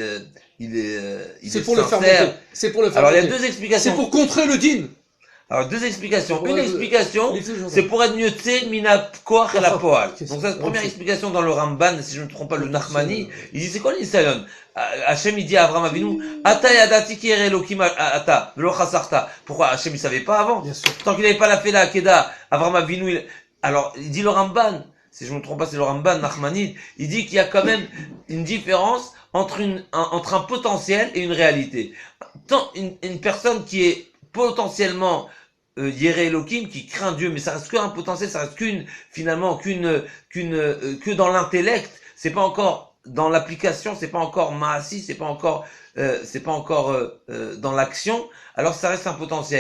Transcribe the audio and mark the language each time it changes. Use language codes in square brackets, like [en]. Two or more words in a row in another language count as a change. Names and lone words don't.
[fr] pour le faire monter. C'est pour le faire monter. Alors, il y a deux explications. C'est pour contrer le din. Alors, deux explications. Une explication, c'est pour être mieux [he] מינה כח לה פועל. [fr] Donc ça, c'est la première explication dans le Ramban, si je ne me trompe pas, le Nachmani. Il dit, c'est quoi le Nisayon? Hachem, il dit à Avraham Avinu, [he] עתה ידעתי כי ירא אלוקים אתה, ולא חסרת. [fr] Pourquoi? Hachem, il savait pas avant. Tant qu'il n'avait pas la fait la Akeda, Avraham Avinu, alors, il dit le Ramban, si je ne me trompe pas, c'est le Ramban Nachmani, il dit qu'il y a quand même une différence entre un potentiel et une réalité. Tant une personne qui est potentiellement [he] ירא אלוהים, [fr] qui craint Dieu, mais ça reste qu'un potentiel, ça reste que dans l'intellect, c'est pas encore dans l'application, c'est pas encore maassi, c'est pas encore dans l'action, alors ça reste un potentiel.